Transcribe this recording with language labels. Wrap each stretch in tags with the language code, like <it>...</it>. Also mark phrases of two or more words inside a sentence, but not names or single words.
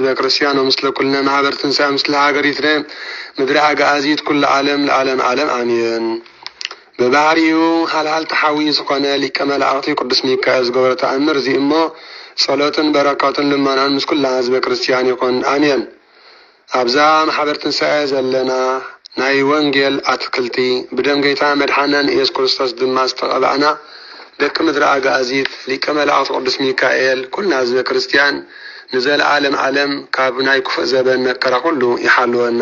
<gez>ክርስቲያን ወምስለ ኩልነ ማህበር ትንሣኤ ምስለ ሀገሪትነ ምድረ አጋዚት ኩለ ዓለም ለዓለም ዓለም አሜን።</gez> <ti>በባህሪው ሀልሃል ተሓዊ ዝኾነ ሊቀ መላእክት ቅዱስ ሚካኤል ዝገበረ ተአምር እዚ እሞ ጸሎትን በረከትን ልመናን ምስ ኩላ ህዝበ ክርስቲያን ይኹን አሜን። አብዛ ማሕበር ትንሣኤ ዘለና ናይ ወንጌል አትክልቲ ብደም ጌታ መድሓናን ኢየሱስ ክርስቶስ ድማ ዝተቐብአና ደቂ ምድረ አጋዚት ሊቀ መላእክት ቅዱስ ሚካኤል ኩልና ህዝበ ክርስቲያን ንዘለዓለም ዓለም ካብ ናይ ክፉእ ዘበን መከራ ኩሉ ይሓልወና</ti>